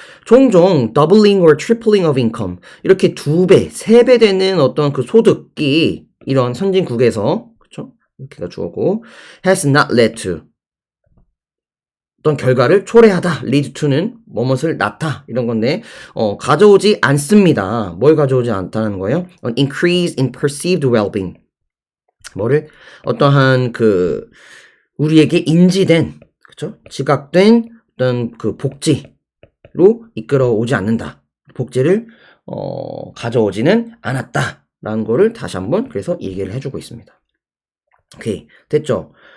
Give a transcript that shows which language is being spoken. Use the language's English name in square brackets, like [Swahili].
[Korean] 종종 [English] doubling or tripling of income [Korean] 이렇게 2배, 3배 되는 어떤 그 소득이 이런 선진국에서 그렇죠? 이렇게가 주어고 [English] has not led to [Korean] 어떤 결과를 초래하다. lead to는 뭐뭇을 낳다 이런 건데 가져오지 않습니다. 뭘 가져오지 않다는 거예요? [English] An increase in perceived well-being. [Korean] 뭐를 어떠한 그 우리에게 인지된 그쵸? 지각된 어떤 그 복지로 이끌어오지 않는다. 복지를 가져오지는 않았다라는 거를 다시 한번 그래서 얘기를 해주고 있습니다. 오케이 됐죠?